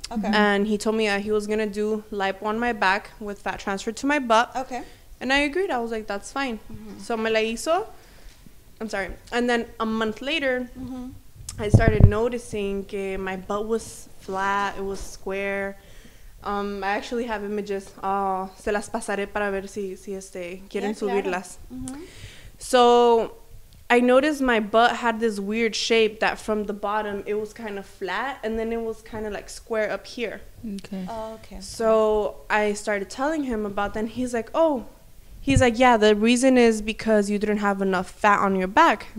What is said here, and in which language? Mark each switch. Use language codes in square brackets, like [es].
[en] And he told me that he was going to do lipo on my back with fat transfer to my butt. And I agreed. I was like, that's fine. So [es] me la hizo. [en] I'm sorry. And then a month later, I started noticing que my butt was flat. It was square. I actually have images. [es] Se las pasaré para ver si quieren subirlas. [en] So I noticed my butt had this weird shape that from the bottom it was kind of flat, and then it was kind of like square up here. So I started telling him about that, and he's like, yeah, the reason is because you didn't have enough fat on your back.